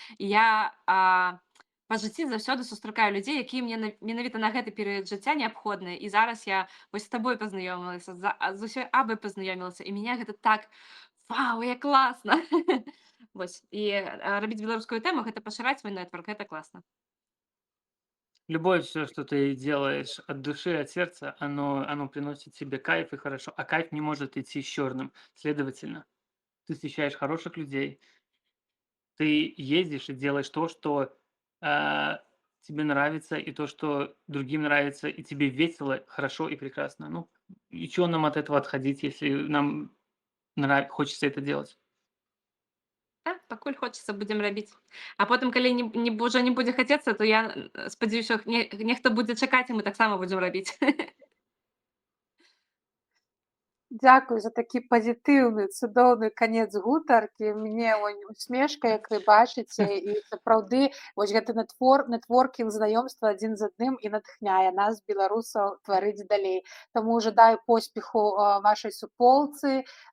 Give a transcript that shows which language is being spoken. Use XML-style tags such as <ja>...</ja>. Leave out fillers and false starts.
<be>І я па жыцці заўсёды сустракаю людзей, якія мне менавіта на гэты перыяд жыцця неабходныя. І зараз я вось з табой пазнаёмілася, з усёй Абай пазнаёмілася, і мяне гэта так вау, як класна. Вось. І рабіць беларускую тэму гэта пашыраць свой нетворк, гэта класна.</be> <ru>Любое все, что ты делаешь от души, от сердца, оно приносит тебе кайф и хорошо. А кайф не может идти с черным. Следовательно, ты встречаешь хороших людей, ты ездишь и делаешь то, что тебе нравится, и то, что другим нравится, и тебе весело, хорошо и прекрасно. Ну, и чего нам от этого отходить, если нам хочется это делать?</ru> <be>Так, пакуль хочацца, будзем рабіць. А потым, калі ўжо не будзе хацецца, то я спадзяюся, нехта будзе чакаць, і мы таксама будзем рабіць. Дзякуй за такі пазітыўны, цудоўны канец гутаркі. Мне усмешка, як вы бачыце, і сапраўды вось гэты нетворкінг, знаёмства адзін з адным і натхняе нас, беларусаў, тварыць далей. Таму жадаю поспеху вашай суполцы.</be>